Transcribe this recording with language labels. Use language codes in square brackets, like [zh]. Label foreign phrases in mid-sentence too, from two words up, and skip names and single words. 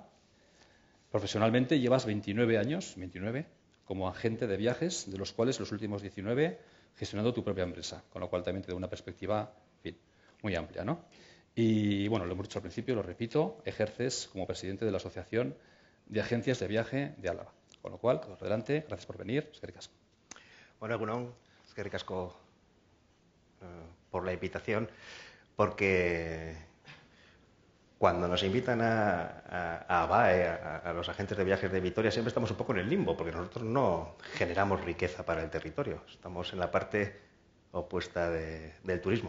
[es] Profesionalmente llevas 29 años como agente de viajes, de los cuales los últimos 19 gestionando tu propia empresa, con lo cual también te da una perspectiva muy amplia, ¿no? Y bueno, lo hemos dicho al principio, lo repito, ejerces como presidente de la Asociación de Agencias de Viaje de Álava. Con lo cual, adelante, gracias por venir, [eu] eskerrik asko. [es] Bueno, [eu] egunon, eskerrik asko [es] por la invitación, porque cuando nos invitan a ABAE, a los agentes de viajes de Vitoria, siempre estamos un poco en el limbo, porque nosotros no generamos riqueza para el territorio. Estamos en la parte opuesta del turismo.